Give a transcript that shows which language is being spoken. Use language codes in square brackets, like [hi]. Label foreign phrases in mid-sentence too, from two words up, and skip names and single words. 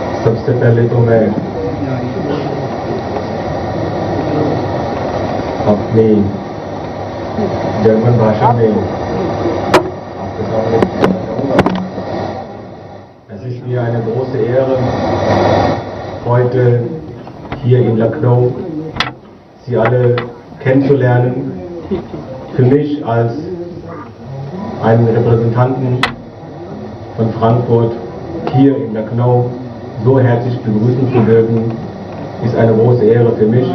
[hi] सबसे पहले तो मैं अपनी जर्मन भाषा में आपके सामने कहना चाहूँगा. [de] Es ist mir eine große Ehre, heute hier in Lucknow Sie alle kennenzulernen. Für mich als einen Repräsentanten von Frankfurt hier in Lucknow so herzlich begrüßen zu dürfen, ist eine große Ehre für mich.